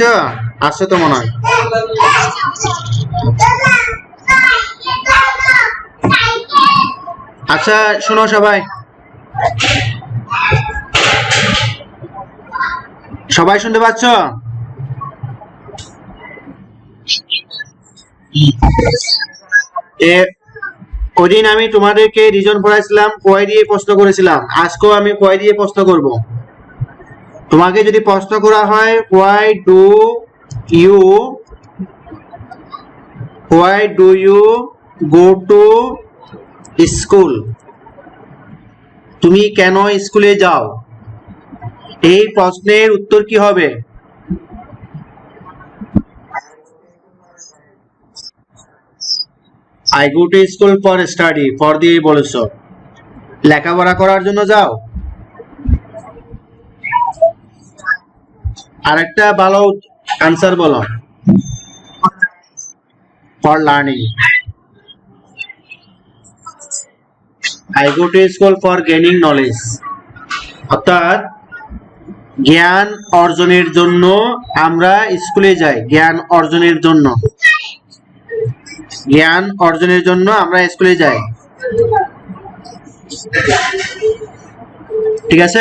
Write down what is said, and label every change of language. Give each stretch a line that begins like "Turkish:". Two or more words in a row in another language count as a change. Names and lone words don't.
Bangla: আসছো তো মনে হয়। আচ্ছা শোনো সবাই, শুনতে পাচ্ছ? ওইদিন আমি তোমাদেরকে রিজন পড়াইছিলাম, কয় দিয়ে প্রশ্ন করেছিলাম। আজকেও আমি কয় দিয়ে প্রশ্ন করব। তোমাকে যদি প্রশ্ন করা হয়
English: why do you go to school,
Bangla: তুমি কেন স্কুলে যাও, এই প্রশ্নের উত্তর কি হবে?
English: I go to school for study, for
Bangla: দিয়ে বলেছো, লেখাপড়া করার জন্য যাও। আরেকটা ভালো আনসার বলো,
English: for learning. I go to school for gaining knowledge,
Bangla: অর্থাৎ জ্ঞান অর্জনের জন্য আমরা স্কুলে যাই। জ্ঞান অর্জনের জন্য আমরা স্কুলে যাই। ঠিক আছে।